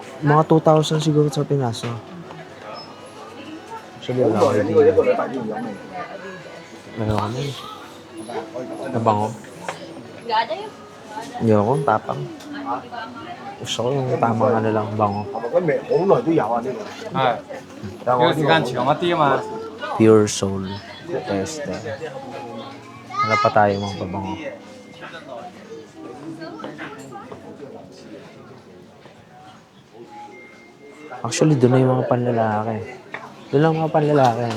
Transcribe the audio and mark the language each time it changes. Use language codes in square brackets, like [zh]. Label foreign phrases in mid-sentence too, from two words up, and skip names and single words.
[tl] Mga 2,000 siguro sa Pinas. Oh. Actually wala ko din. Meron kami. Nabango. Hindi ako, tapang. Gusto ko yung tamang ano lang, bango. [yue] 呢個時間長一啲啊嘛。 [en] Pure Soul Tester. [tl] Wala pa tayo mga pabango. Actually, doon na yung mga panlalaki. Doon lang mga panlalaki, no?